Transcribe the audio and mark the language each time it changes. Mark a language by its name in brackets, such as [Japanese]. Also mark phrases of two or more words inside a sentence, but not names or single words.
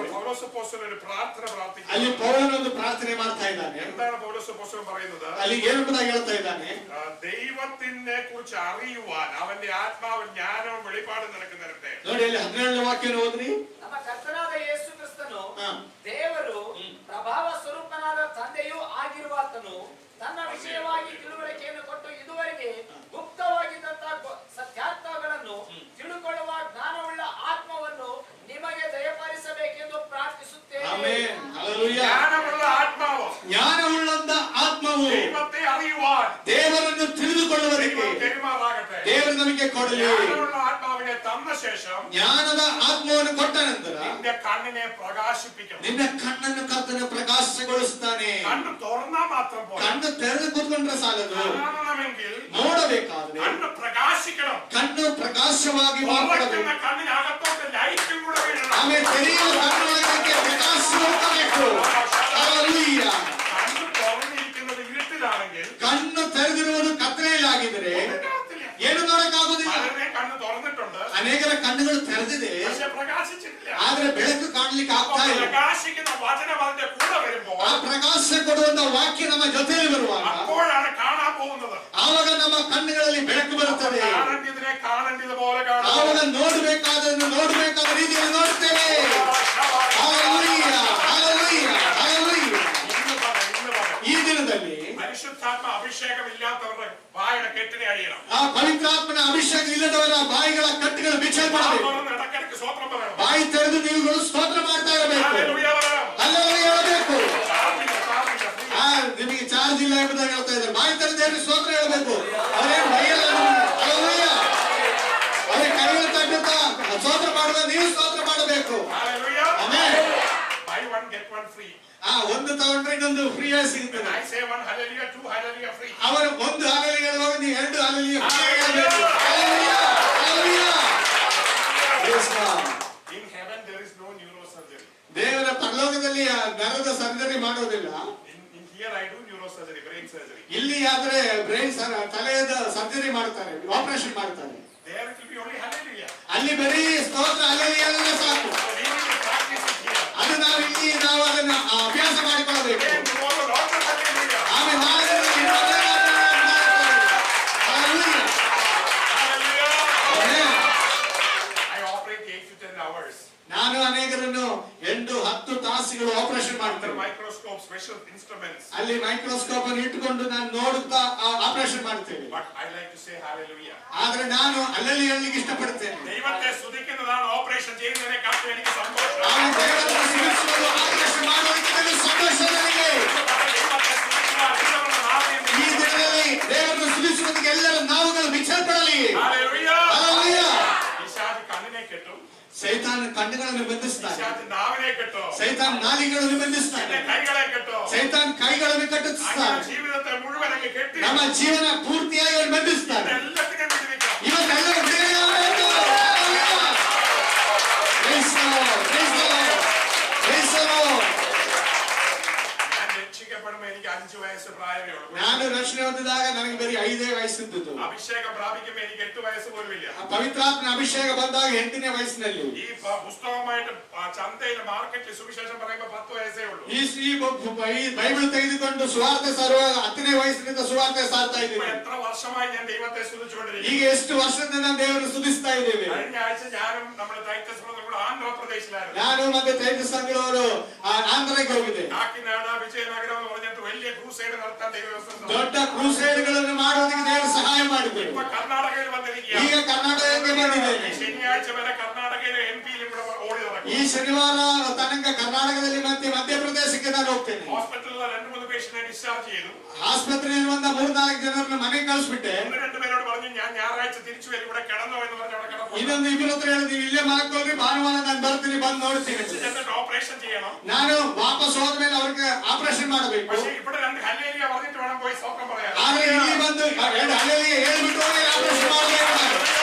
[Malayalam] പൗലോസ് അപ്പോസ്തലൻ ഒരു പ്രാർത്ഥന പ്രാർത്ഥിക്കുന്നു. [Kannada] ಅಲ್ಲಿ ಪೌಲನು ಒಂದು ಪ್ರಾರ್ಥನೆ ಮಾಡ್ತಾ ಇದ್ದಾನೆ. [Malayalam] എന്താണ് പൗലോസ് അപ്പോസ്തലൻ പറയുന്നത്? [Kannada] ಅಲ್ಲಿ ಏನಂಬುದಾಗಿ ಹೇಳ್ತಾ ಇದ್ದಾನೆ, [Malayalam] ദൈവത്തിനെ കുറിച്ച് അറിയുവാൻ അവന്റെ ആത്മാവ് ജ്ഞാനവും വെളിപ്പാടും നിനക്ക് തരട്ടെ. [Kannada] ನೋಡಿ ಅಲ್ಲಿ 17ನೇ ವಾಕ್ಯವನ್ನು ಓದ್ರಿ. ನಮ್ಮ ಕರ್ತನಾದ ಯೇಸು ಕ್ರಿಸ್ತನು ಹಾ. ದೇವರು ಪ್ರಭಾವ ಸ್ವರೂಪನಾದ ತಂದೆಯೂ ಆಗಿರುವಾತನು ತನ್ನ ವಿಷಯವಾಗಿ ತಿಳುವಳಿಕೆಯನ್ನು ಕೊಟ್ಟು ಇದುವರೆಗೆ ಗುಪ್ತವಾಗಿದ್ದಂತಹ ಸತ್ಯಾರ್ಥಗಳನ್ನು ತಿಳುಕೊಳ್ಳುವ ಜ್ಞಾನವುಳ್ಳ ಆತ್ಮವನ್ನು ನಿಮಗೆ ದಯಪಾಲಿಸಬೇಕೆಂದು ಪ್ರಾರ್ಥಿಸುತ್ತೇನೆ. ಆಮೆನ್. ಹಲ್ಲೆಲೂಯಾ. [Malayalam] ജ്ഞാനമുള്ള ആത്മാവ്, [Kannada] ಜ್ಞಾನವುಳ್ಳಂತ ಆತ್ಮವು [Malayalam] ദൈവത്തെ അറിയുവാൻ [Kannada] ದೇವರನ್ನು ತಿಳಿದುಕೊಳ್ಳುವುದಕ್ಕೆ [Malayalam] പെരുമാറാകട്ടെ. [Kannada] ದೇವರು ನಮಗೆ ಕೊಡಲಿ. [Malayalam] ജ്ഞാനമുള്ള ആത്മാവിനെ തന്ന ശേഷം [Kannada] ಜ್ಞಾನದ ಆತ್ಮವನ್ನು ಕೊಟ್ಟ ನಂತರ [Malayalam] നിന്റെ കണ്ണിനെ പ്രകാശിപ്പിക്കണം. [Kannada] ನಿನ್ನ ಕಣ್ಣನ್ನು ಕರ್ತನು ಪ್ರಕಾಶಗೊಳಿಸುತ್ತಾನೆ. [Malayalam] കണ്ണ് തുറന്നാ മാത്രം പോരാ. [Kannada] ಕಣ್ಣು ತೆರೆದು ಕೂತ್ಕೊಂಡ್ರೆ ಸಾಲದು, [Malayalam] കാണണമെങ്കിൽ [Kannada] ನೋಡಬೇಕಾದ್ರೆ [Malayalam] കണ്ണ് പ്രകാശിക്കണം. [Kannada] ಕಣ್ಣು ಪ್ರಕಾಶವಾಗಿ ಮಾರ್ಪಡಬೇಕು. [Malayalam] തുറക്കുന്ന കണ്ണിനകത്തോട്ട് ലൈറ്റും കൂടെ വീഴണം. [Kannada] ಆಮೇಲೆ ತೆರೆಯುವ ಕಣ್ಣೊಳಗೆ ಪ್ರಕಾಶ ಹೋಗಬೇಕು. ಹಲ್ಲೆಲೂಯಾ. [Malayalam] കണ്ണ് തുറന്നിരിക്കുന്നത് ഇരുട്ടിലാണെങ്കിൽ [Kannada] ಕಣ್ಣು ತೆರೆದಿರುವುದು ಕತ್ತಲೆಯಲ್ಲಾಗಿದ್ದರೆ ಏನು ನೋಡಕ್ಕಾಗುದಿಲ್ಲ. [Malayalam] പലരുടെയും കണ്ണ് തുറന്നിട്ടുണ്ട്, [Kannada] ಅನೇಕರ ಕಣ್ಣುಗಳು ತೆರೆದಿದೆ, [Malayalam] പക്ഷെ പ്രകാശിച്ചിട്ടില്ല. [Kannada] ಆದ್ರೆ ಬೆಳಕು ಕಾಣ್ಲಿಕ್ಕೆ ಆಗ್ತಾ ಇಲ್ಲ. [Malayalam] പ്രകാശിക്കുന്ന വചനം അതിന്റെ കൂടെ വരുമ്പോൾ [Kannada] ಆ ಪ್ರಕಾಶ ಕೊಡುವಂತ ವಾಕ್ಯ ನಮ್ಮ ಜೊತೆಯಲ್ಲಿ ಬರುವಾಗ [Malayalam] അപ്പോഴാണ് കാണാൻ പോകുന്നത്. [Kannada] ಆವಾಗ ನಮ್ಮ ಕಣ್ಣುಗಳಲ್ಲಿ ಬೆಳಕು ಬರುತ್ತದೆ. [Malayalam] കാണേണ്ടതിനെ കാണേണ്ടത് പോലെ കാണാം. [Kannada] ಆವಾಗ ನೋಡಬೇಕಾದನ್ನು ನೋಡಬೇಕಾದ ರೀತಿಯಲ್ಲಿ ನೋಡ್ತೇವೆ. ಹಲ್ಲೆಲೂಯಾ, ಹಲ್ಲೆಲೂಯಾ, ಹಲ್ಲೆಲೂಯಾ. [Malayalam] ഇന്ന് പറ. [Kannada] ಈ ದಿನದಲ್ಲಿ [Malayalam] പരിശുദ്ധാത്മ അഭിഷേകമില്ലാത്തവരുടെ വായുടെ കെട്ടിനെ അഴിയണം. [Kannada] ಆ ಪವಿತ್ರಾತ್ಮನ ಅಭಿಷೇಕ ಇಲ್ಲದವರ ಬಾಯಿಗಳ ಕಟ್ಟುಗಳು ಬಿಚ್ಚಲ್ಪಡಬೇಕು. [Malayalam] ഇടക്കിടക്ക് സ്വത്രം പറയണം. [Kannada] ಬಾಯಿ ತೆರೆದು ನೀವುಗಳು ಸ್ತೋತ್ರ ಮಾಡ್ತಾ ಇರಬೇಕು. [Malayalam] ഹല്ലേലൂയ പറയണം. [Kannada] ಹಲ್ಲೆಲೂಯಾ ಹೇಳಬೇಕು. [Malayalam] പ്രാർത്ഥിക്കാം. [Kannada] ನಿಮಗೆ ಚಾರ್ಜ್ ಇಲ್ಲ ಎಂಬುದಾಗಿ ಹೇಳ್ತಾ ಇದ್ದಾರೆ. ಬಾಯಿ ತೆರೆದು ಸ್ತೋತ್ರ ಹೇಳಬೇಕು. ಅವರೇನು ಭಯಲ್ಲ ನಮಗೆ. ಹಲ್ಲೆಲೂಯಾ. ಅವರಿಗೆ ಕೈಗಳು ತಟ್ಟುತ್ತಾ ಸ್ತೋತ್ರ ಮಾಡುವ ನೀವು ಸ್ತೋತ್ರ ಮಾಡಬೇಕು. [Malayalam] ഹല്ലേലൂയ. [Kannada] ಆಮೆನ್. [English] Buy one get one free. [Kannada] ಒಂದು ತಗೊಂಡ್ರೆ ಇನ್ನೊಂದು ಫ್ರೀ ಆಗಿ ಸಿಗುತ್ತದೆ. [English] I say one hallelujah, two hallelujah free. [Kannada] ಅವರು ಒಂದು ಹಾಲೆಲೂಯಾ ಹೇಳುವಾಗ ನೀವು ಎರಡು ಹಾಲೆಲೂಯಾ ಫ್ರೀ ಆಗಿ ಹೇಳಬೇಕು. ಹಲ್ಲೆಲೂಯಾ, ಹಲ್ಲೆಲೂಯಾ. [English] Praise God. In heaven there is no neurosurgery. [Kannada] ದೇವರ ಪರಲೋಕದಲ್ಲಿ ನರದ ಸರ್ಜರಿ ಮಾಡೋದಿಲ್ಲ. [English] In here I do neurosurgery, brain surgery. [Kannada] ಇಲ್ಲಿ ಆದ್ರೆ ಬ್ರೈನ್ ತಲೆಯದ ಸರ್ಜರಿ ಮಾಡ್ತಾರೆ, ಆಪರೇಷನ್ ಮಾಡ್ತಾರೆ. [English] There it will be only hallelujah. [Kannada] ಅಲ್ಲಿ ಬರೀ ಸ್ತೋತ್ರ ಹಲ್ಲೆಲೂಯಾ ಹೇಳಿದ್ರೆ ಸಾಕು. [English] So we need to practice it here. [Kannada] ಅದು ನಾವು ಅದನ್ನ ಅಭ್ಯಾಸ ಮಾಡಿಕೊಳ್ಳಬೇಕು. [English] Again, tomorrow, Lord, hallelujah. [Kannada] ಆಮೇಲೆ ನಾಳೆ ಹಲ್ಲೆಲೂಯಾ. [English] Hallelujah. [Kannada] ಆಮೆನ್. [English] I operate 8 to 10 hours. [Kannada] ನಾನು ಅನೇಕರನ್ನು 8-10 ತಾಸುಗಳು ಆಪರೇಷನ್ [English] Under [Kannada] ಮಾಡ್ತೇನೆ. [English] microscope, special instruments. [Kannada] ಅಲ್ಲಿ ಮೈಕ್ರೋಸ್ಕೋಪ್ ಅನ್ನು ಇಟ್ಟುಕೊಂಡು ನಾನು ನೋಡುತ್ತಾ ಆಪರೇಷನ್ ಮಾಡ್ತೇನೆ. [English] But I like to say hallelujah. [Kannada] ಆದ್ರೆ ನಾನು ಅಲ್ಲಲ್ಲಿ ಹೇಳಲಿಕ್ಕೆ ಇಷ್ಟಪಡ್ತೇನೆ. [Malayalam] ദൈവത്തെ സ്തുതിക്കുന്നതാണ് ഓപ്പറേഷൻ ചെയ്യുന്നതിനെക്കാൾ എനിക്ക് സന്തോഷം. [Kannada] ನಾನು ದೇವರನ್ನು ಸ್ತುತಿಸುವುದು ಆಪರೇಷನ್ ಮಾಡುವುದಕ್ಕಿಂತಲೂ ಸಂತೋಷ ನನಗೆ. [Malayalam] ദൈവത്തെ സ്തുതിക്കുവാൻ എല്ലാവരുടെ നാവിൽ [Kannada] ಈ ದಿನದಲ್ಲಿ ದೇವರನ್ನು ಸ್ತುತಿಸುವುದಕ್ಕೆ ಎಲ್ಲರ ನಾವುಗಳು ಬಿಚ್ಚಲ್ಪಡಲಿ. [Malayalam] ഹല്ലേലൂയ. [Kannada] ಹಲ್ಲೆಲೂಯಾ. [Malayalam] പിശാച് കണ്ണിനെ കെട്ടും, [Kannada] ಸೈತಾನ್ ಕಣ್ಣುಗಳನ್ನು ಬಂಧಿಸ್ತಾನೆ. [Malayalam] പിശാച് നാവിനെ കെട്ടും, [Kannada] ಸೈತಾನ್ ನಾಲಿಗಳನ್ನು ಬಂಧಿಸ್ತಾನೆ. [Malayalam] പിന്നെ കൈകളെ കെട്ടും. [Kannada] ಸೈತಾನ್ ಕೈಗಳನ್ನು [Malayalam] അങ്ങനെ [Kannada] ಕಟ್ಟಿಸ್ತಾನೆ. [Malayalam] ജീവിതത്തെ മുഴുവൻ അങ്ങ് കെട്ടി [Kannada] ನಮ್ಮ ಜೀವನ ಪೂರ್ತಿಯಾಗಿ ಅವನು ಬಂಧಿಸ್ತಾನೆ. [Malayalam] എല്ലാത്തിനെയും വിടുവിക്കാം. [Kannada] ಇವತ್ತೆಲ್ಲರೂ ಬಿಡುಗಡೆಯಾಗಬೇಕು. [English] Praise the Lord, praise the Lord, praise the Lord. [Malayalam] ഞാൻ രക്ഷിക്കപ്പെടുമ്പോൾ എനിക്ക് 5 വയസ്സ് പ്രായമേ ഉള്ളൂ. [Kannada] ನಾನು ರಕ್ಷಣೆ ಹೊಂದಿದಾಗ ನನಗೆ ಬರೀ 5 ವಯಸ್ಸಿದ್ದು. [Malayalam] അഭിഷേകം പ്രാപിക്കുമ്പോൾ എനിക്ക് 8 വയസ്സ് പോലും ഇല്ല. [Kannada] ಪವಿತ್ರಾತ್ಮನ ಅಭಿಷೇಕ ಬಂದಾಗ 8ನೇ ವಯಸ್ಸಿನಲ್ಲಿ [Malayalam] ഈ പുസ്തകമായിട്ട് ചന്തയിൽ മാർക്കറ്റിൽ സുവിശേഷം പറയുമ്പോൾ 10 വയസ്സേ ഉള്ളൂ. [Kannada] ಈ ಬೈಬಲ್ ತೆಗೆದುಕೊಂಡು ಸುವಾರ್ತೆ ಸಾರುವಾಗ 10ನೇ ವಯಸ್ಸಿನಿಂದ ಸುವಾರ್ತೆ ಸಾರ್ತಾ [Malayalam] ഇപ്പൊ [Kannada] ಇದ್ದೀವಿ. [Malayalam] എത്ര വർഷമായി ഞാൻ ദൈവത്തെ സ്തുതിച്ചുകൊണ്ടിരിക്കുന്നു. [Kannada] ಈಗ ಎಷ್ಟು ವರ್ಷದಿಂದ ನಾವು ದೇವರನ್ನು ಸ್ತುತಿಸ್ತಾ ಇದ್ದೇವೆ. [Malayalam] കഴിഞ്ഞ ആഴ്ച ഞാനും നമ്മുടെ ടൈറ്റസ് ബ്രദറും കൂടെ ആന്ധ്രാപ്രദേശിലായിരുന്നു. [Kannada] ನಾನು ಮತ್ತೆ ಟೈಟಸ್ ಸಂಘದವರು ಆಂಧ್ರಕ್ಕೆ ಹೋಗಿದ್ದೆ. [Malayalam] കാക്കിനാട വിജയനഗരം എന്ന് പറഞ്ഞിട്ട് വലിയ ക്രൂസൈഡ് നടത്താൻ ദൈവം [Kannada] ದೊಡ್ಡ ಕ್ರೂಸೈಡ್ಗಳನ್ನು ಮಾಡುವುದಕ್ಕೆ ದೇವರು ಸಹಾಯ ಮಾಡಿದ್ದೇವೆ. [Malayalam] ഇപ്പൊ കർണാടകയിൽ വന്നിരിക്കുകയാണ്. [Kannada] ಈಗ ಕರ್ನಾಟಕಕ್ಕೆ ಬಂದಿದ್ದೇನೆ. [Malayalam] ശനിയാഴ്ച വരെ കർണാടകയിലെ എംപിയിലും കൂടെ ഓടി നടക്കും. [Kannada] ಈ ಶನಿವಾರ ತನಕ ಕರ್ನಾಟಕದಲ್ಲಿ ಮತ್ತೆ ಮಧ್ಯಪ್ರದೇಶಕ್ಕೆ ನಾನು ಹೋಗ್ತೇನೆ. [Malayalam] ഹോസ്പിറ്റലിൽ 2-3 പേഷ്യന്റിനെ ഡിസ്ചാർജ് ചെയ്തു. [Kannada] ಆಸ್ಪತ್ರೆಯಲ್ಲಿ ಬಂದ 3-4 ಜನರನ್ನು ಮನೆಗೆ ಕಳಿಸ್ಬಿಟ್ಟೆ. [Malayalam] 1-2 പേരോട് പറഞ്ഞു ഞാൻ ഞായറാഴ്ച തിരിച്ചു വരും, ഇവിടെ കിടന്നോ എന്ന് പറഞ്ഞ് അവിടെ കിടന്നു. [Kannada] ಇನ್ನೊಂದು 2 ಹತ್ರ ಹೇಳಿದ್ವಿ, ಇಲ್ಲೇ ಮಲ್ಕೊಳ್ಳಿ, ಭಾನುವಾರ ನಾನು ಬರ್ತೀನಿ, ಬಂದು ನೋಡ್ತೀನಿ. [Malayalam] എന്നിട്ട് ഓപ്പറേഷൻ ചെയ്യണം. [Kannada] ನಾನು ವಾಪಸ್ ಹೋದ್ಮೇಲೆ ಅವ್ರಿಗೆ ಆಪರೇಷನ್ ಮಾಡಬೇಕು. [Malayalam] പക്ഷേ ഇവിടെ 2 ഹല്ലേലൂയ പറഞ്ഞിട്ട് വേണം പോയി സ്തോത്രം പറയാൻ. [Kannada] ಆದ್ರೆ ಇಲ್ಲಿ ಬಂದು 2 ಹಲ್ಲೆಲೂಯಾ ಹೇಳಿಬಿಟ್ಟು ಆಪರೇಷನ್ ಮಾಡಬೇಕು.